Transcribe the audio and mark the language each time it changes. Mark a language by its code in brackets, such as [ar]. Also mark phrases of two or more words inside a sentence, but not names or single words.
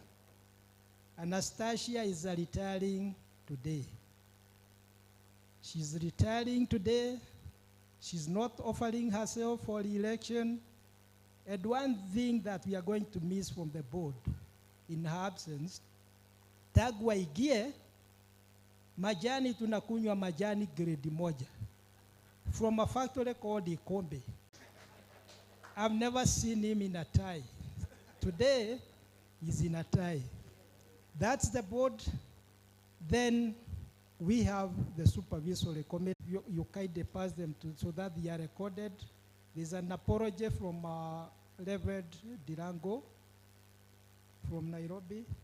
[en] Anastasia is retiring today. She's retiring today. She's not offering herself for election. And one thing that we are going to miss from the board in her absence, [sw] tagwa igie, majani tunakunywa majani grade moja [en] from a factory called Ikombe. I've never seen him in a tie. Today, he's in a tie. That's the board. Then we have the supervisory committee. You kindly pass them to so that they are recorded. There's an apology from Reverend Dirango from Nairobi.